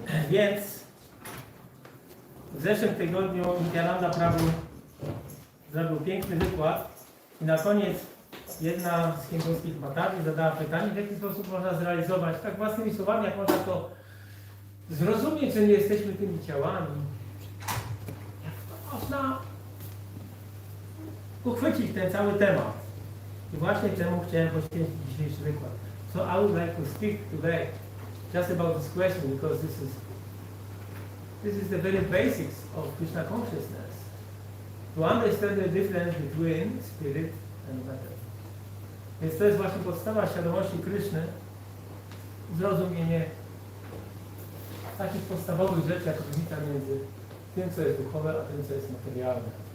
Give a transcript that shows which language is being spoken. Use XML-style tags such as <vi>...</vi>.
<pl>Więc w zeszłym tygodniu Nityananda Prabhu zrobił piękny wykład i na koniec jedna z hindujskich matarzy zadała pytanie, w jaki sposób można zrealizować, tak własnymi słowami, jak można to zrozumieć, że nie jesteśmy tymi ciałami. Jak to można uchwycić ten cały temat. I właśnie temu chciałem poświęcić dzisiejszy wykład.</pl> <en>So I would like to speak today just about this question because this is the very basics of Krishna consciousness. To understand the difference between spirit and matter.</en> <pl>Więc to jest właśnie podstawa świadomości Kryszny, zrozumienie takich podstawowych rzeczy, jak różnica między tym, co jest duchowe, a tym, co jest materialne.</pl>